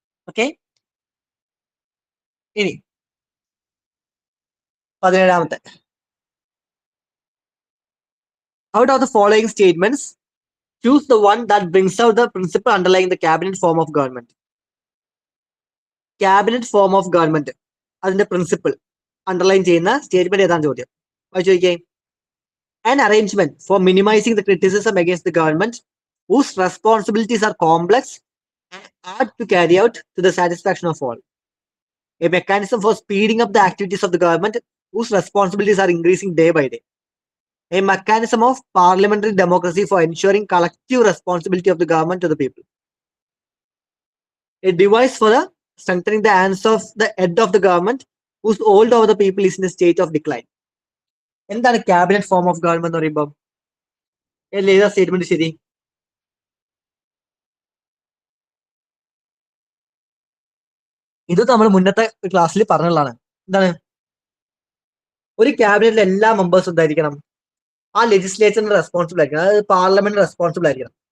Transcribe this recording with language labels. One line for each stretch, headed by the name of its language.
Malayalam: Okay, ഇനി 17ാമത്തെ,
English: out of the following statements choose the one that brings out the principle underlying the cabinet form of government.
Malayalam: Cabinet form of government അതിന്റെ principle underline ചെയ്യുന്ന statement ഏതാണ് ചോദ്യം. അത് ചോദിക്കേ,
English: an arrangement for minimizing the criticism against the government whose responsibilities are complex and hard to carry out to the satisfaction of all. A mechanism for speeding up the activities of the government whose responsibilities are increasing day by day. A mechanism of parliamentary democracy for ensuring collective responsibility of the government to the people. A device for the strengthening the hands of the head of the government whose hold over the people is in a state of decline.
Malayalam: എന്താണ് cabinet form of government എന്ന് പറയുമ്പോൾ ഏതാ statement ശരി? ഇത് നമ്മൾ മുന്നത്തെ ക്ലാസ്സിൽ പറഞ്ഞുള്ളതാണ്. എന്താണ് ഒരു ക്യാബിനറ്റിലെ എല്ലാ മെമ്പേഴ്സും എന്തായിരിക്കണം, ആ ലെജിസ്ലേച്ചറിന് റെസ്പോൺസിബിൾ ആയിരിക്കണം, അതായത് പാർലമെന്റ് റെസ്പോൺസിബിൾ ആയിരിക്കണം.